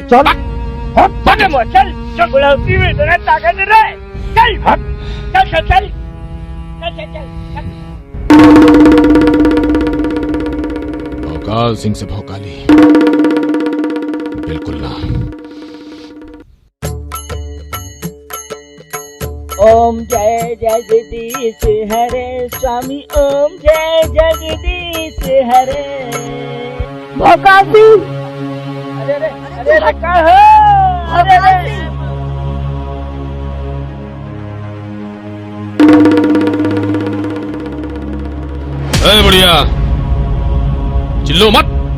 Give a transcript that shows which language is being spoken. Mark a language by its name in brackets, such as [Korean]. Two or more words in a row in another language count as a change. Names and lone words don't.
[Hindi] चल चल चल गुलाबी में तेरा ताकत रे। चल चल चल चल चल चल। भौकाल सिंह से भौकाली बिल्कुल ना। ओम जय जगदीश हरे स्वामी, ओम जय जगदीश हरे। भौकाली अरे रे अरे रे का हो। अरे रे ए बढ़िया चिल्लो मत।